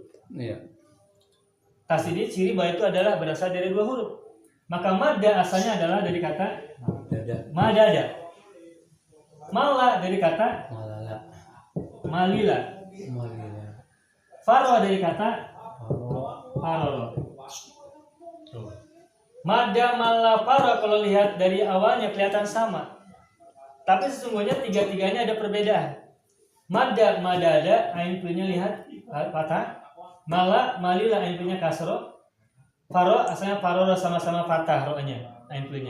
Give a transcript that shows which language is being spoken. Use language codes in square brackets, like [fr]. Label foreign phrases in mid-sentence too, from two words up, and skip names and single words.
[id] Iya. Tasdid ciri bahwa itu adalah berasal dari 2 huruf. Maka madda asalnya adalah dari kata madada. Mala dari kata malila. Faro dari kata faroro. Madda, mala, faro kalau lihat dari awalnya kelihatan sama. Tapi sesungguhnya tiga-tiganya ada perbedaan. Madda, madada, ain fiilnya lihat patah. Mala, malila, ain fiilnya kasro. Faro asalnya faroro, sama-sama patah rohnya, ain fiilnya.